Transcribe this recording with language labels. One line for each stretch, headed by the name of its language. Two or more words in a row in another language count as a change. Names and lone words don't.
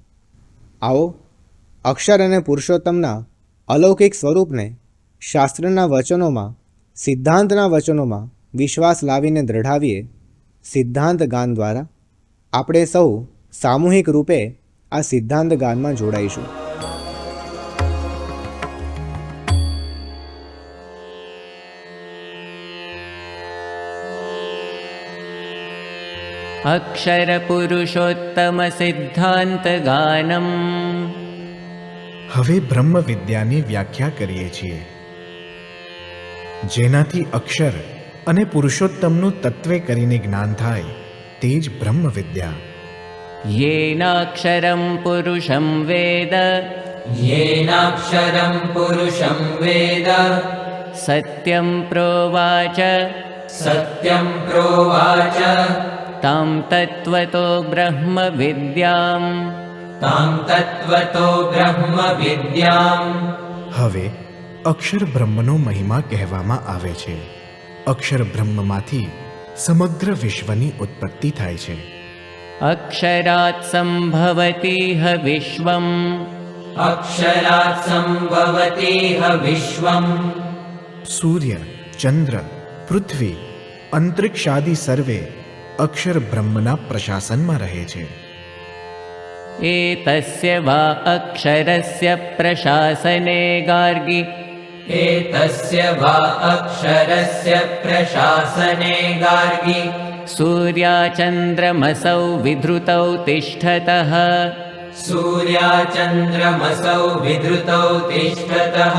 Gujarati: આવો અક્ષર અને પુરુષોત્તમના અલૌકિક સ્વરૂપને શાસ્ત્રના વચનોમાં, સિદ્ધાંતના વચનોમાં વિશ્વાસ લાવીને દૃઢાવીએ. સિદ્ધાંત ગાન દ્વારા આપણે સૌ સામૂહિક રૂપે આ સિદ્ધાંત ગાનમાં જોડાઈશું.
Sanskrit: अक्षर पुरुषोत्तम सिद्धांत गानम.
Gujarati: હવે બ્રહ્મ વિદ્યાની વ્યાખ્યા કરીએ છીએ, જેનાથી અક્ષર અને પુરુષોત્તમનું તત્વે કરીને જ્ઞાન થાય તે જ બ્રહ્મ વિદ્યા.
Sanskrit: येनाक्षरं पुरुषं वेद, येनाक्षरं पुरुषं वेद, सत्यं प्रोवाच, सत्यं प्रोवाच, तां तत्त्वतो ब्रह्म विद्यां, तां तत्त्वतो ब्रह्म विद्यां.
Gujarati: હવે અક્ષર બ્રહ્મનો મહિમા કહેવામાં આવે છે. અક્ષર બ્રહ્મમાંથી સમગ્ર વિશ્વની ઉત્પત્તિ થાય છે.
Sanskrit: अक्षरात् सम्भवतीह विश्वम्, अक्षरात् सम्भवतीह विश्वम्.
Gujarati: સૂર્ય, ચંદ્ર, પૃથ્વી, અંતરિક્ષાદિ સર્વે અક્ષર બ્રહ્મના પ્રશાસનમાં રહે છે.
Sanskrit: एतस्य वा अक्षरस्य प्रशासने गार्गि, एतस्य वा अक्षरस्य प्रशासने गार्गि, सूर्याचन्द्रमसौ विधृतौ तिष्ठतः, सूर्याचन्द्रमसौ विधृतौ तिष्ठतः.